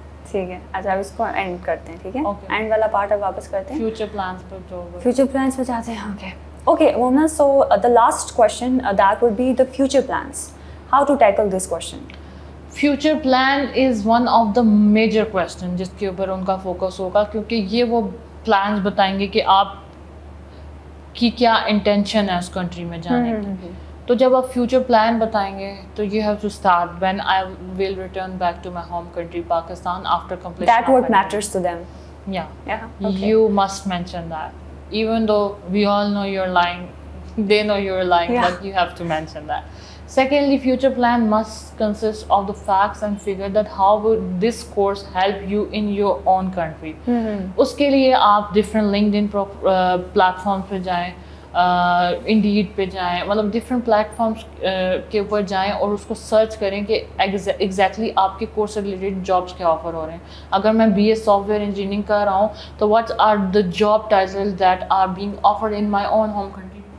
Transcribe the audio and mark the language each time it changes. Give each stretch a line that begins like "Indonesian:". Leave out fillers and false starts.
Urdu: ٹھیک ہے, اچھا اب اس کو اینڈ کرتے ہیں, ٹھیک ہے, اینڈ والا پارٹ اب واپس کرتے ہیں.
English: Future plans
Urdu: پر جو فیوچر پلانس پہ جاتے ہیں.
English: Okay okay Momina, so the last question that would be the future plans. How to tackle this question? Future plan is one of the major question
Urdu: جس کے اوپر ان کا فوکس ہوگا, کیونکہ یہ وہ پلانس بتائیں گے کہ آپ کی کیا انٹینشن ہے اس کنٹری میں جانے کی. تو جب آپ فیوچر پلان بتائیں گے تو
English: You have to start when I will return back to my home country Pakistan after completion. That what matters to them. Yeah. Okay. You must mention that. Even though we all know you're lying, they know you're lying, Yeah. but you have to mention that. Secondly, future plan must consist of the facts and figure that how would this course help you in your own country.
Urdu: اس کے لیے آپ
English: different
Urdu: LinkedIn platforms پہ جائیں, indeed پہ جائیں, مطلب different platforms کے اوپر جائیں اور اس کو سرچ کریں کہ ایگزیکٹلی آپ کے کورس سے ریلیٹڈ جابس کیا آفر ہو رہے ہیں. اگر میں
English: BA soft ware engineering
Urdu: کر رہا ہوں تو
English: What are the job title that are being offered in my own home country.